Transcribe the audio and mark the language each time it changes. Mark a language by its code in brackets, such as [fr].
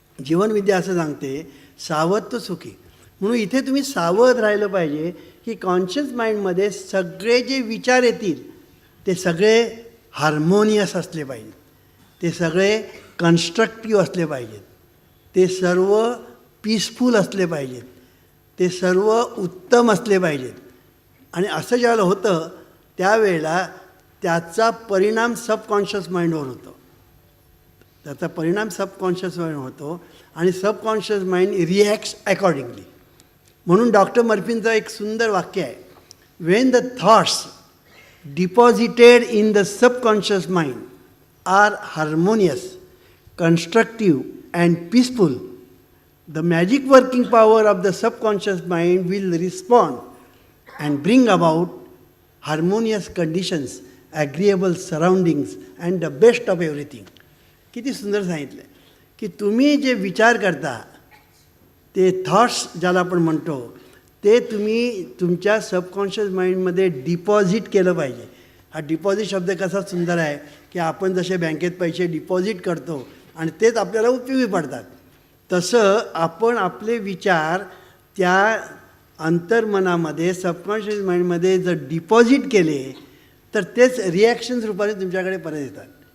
[mr] जीवनविद्या असं सांगते, सावध तो सुखी. म्हणून इथे तुम्ही सावध राहिलं पाहिजे की कॉन्शियस माइंडमध्ये सगळे जे विचार येतील ते सगळे हार्मोनियस असले पाहिजेत, ते सगळे कन्स्ट्रक्टिव्ह असले पाहिजेत, ते सर्व पीसफुल असले पाहिजेत, ते सर्व उत्तम असले पाहिजेत. आणि असं ज्यावेळेला होतं त्यावेळेला त्याचा परिणाम सबकॉन्शियस माइंडवर होतो, त्याचा परिणाम सबकॉन्शियस माइंड होतो आणि सबकॉन्शियस माइंड [en] Reacts accordingly. [mr] म्हणून डॉक्टर मर्फींचं एक सुंदर वाक्य आहे, [en] When the thoughts deposited in the subconscious mind are harmonious, constructive and peaceful, the magic working power of the subconscious mind will respond and bring about harmonious conditions, agreeable surroundings and the best of everything. [mr] किती सुंदर सांगितलं आहे की तुम्ही जे विचार करता ते थॉट्स ज्याला आपण म्हणतो ते तुम्ही तुमच्या सबकॉन्शियस माइंडमध्ये डिपॉझिट केलं पाहिजे. हा डिपॉझिट शब्द कसा सुंदर आहे की आपण जसे बँकेत पैसे डिपॉझिट करतो आणि तेच आपल्याला उपयोगी पडतात, तसं आपण आपले विचार त्या अंतर्मनामध्ये सबकॉन्शियस माइंडमध्ये जर डिपॉझिट केले तर तेच रिॲक्शन्स रूपाने तुमच्याकडे परत येतात.